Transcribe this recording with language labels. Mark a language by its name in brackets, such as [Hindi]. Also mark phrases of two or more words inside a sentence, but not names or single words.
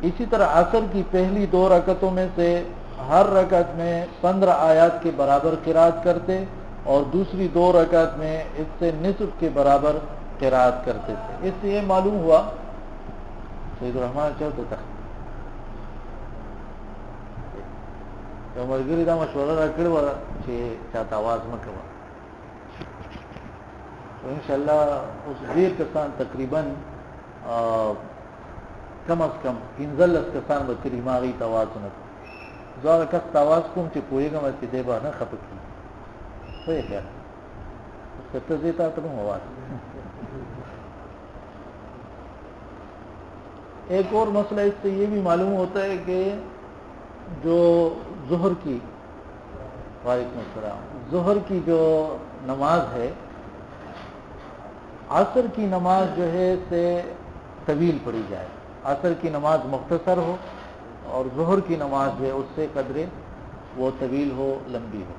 [Urdu] اسی طرح عصر کی پہلی 2 رکعتوں میں سے ہر رکعت میں 15 آیات کے برابر قرات کرتے اور دوسری 2 رکعت میں اس سے نصف کے برابر قرات کرتے تھے۔ اس سے یہ معلوم ہوا، سید الرحمن چاہتا تھا [Pashto] ملګری دا مشوره راکړې وه چې چاته آواز مه کوه. انشاءالله اوس ډېر کسان تقریبا [Urdu] کم از کم [Pashto] 15 کسان به کړي، ما هغوی ته آواز ونه کړو. زه هغه کس ته آواز کوم چې پوهېږم چې دی به نه خفه کړي. څه یې خیال اوس که ته ځې تا ته کوم آواز. [Urdu] ایک اور مسئلہ اس سے یہ بھی معلوم ہوتا ہے کہ جو ظہر کی [Arabic] وعلیکم السلام [Urdu] ظہر کی جو نماز ہے، عصر کی نماز جو ہے سے طویل پڑھی جائے، عصر کی نماز مختصر ہو اور ظہر کی نماز جو ہے اس سے قدرے وہ طویل ہو، لمبی ہو.